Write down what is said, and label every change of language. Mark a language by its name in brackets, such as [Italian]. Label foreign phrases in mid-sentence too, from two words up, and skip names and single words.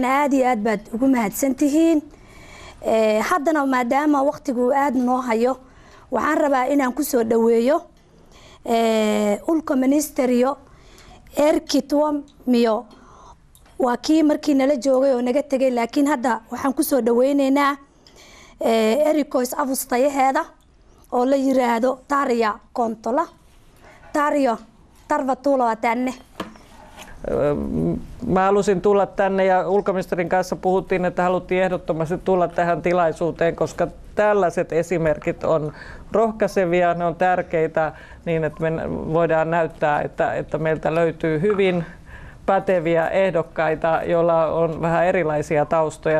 [Somali] aad iyo aad baad ugu mahadsan tihiin. haddana maadaama waqtigu aad noo hayo waxaan rabaa inaan ku soo dhaweeyo ulka ministerio Erkki Tuomio. waa kii markii nala joogay oo naga tegay, laakiin hadda waxaan ku soo dhaweynaynaa erikois avustayaheeda oo la yiraahdo Tarja Kontola. [Finnish] Tarja, tervetuloa tänne. Mä halusin tulla tänne ja ulkoministerin kanssa puhuttiin, että haluttiin ehdottomasti tulla tähän tilaisuuteen, koska tällaiset esimerkit on rohkaisevia, ne on tärkeitä niin, että me voidaan näyttää, että meiltä löytyy hyvin päteviä ehdokkaita, joilla on vähän erilaisia taustoja.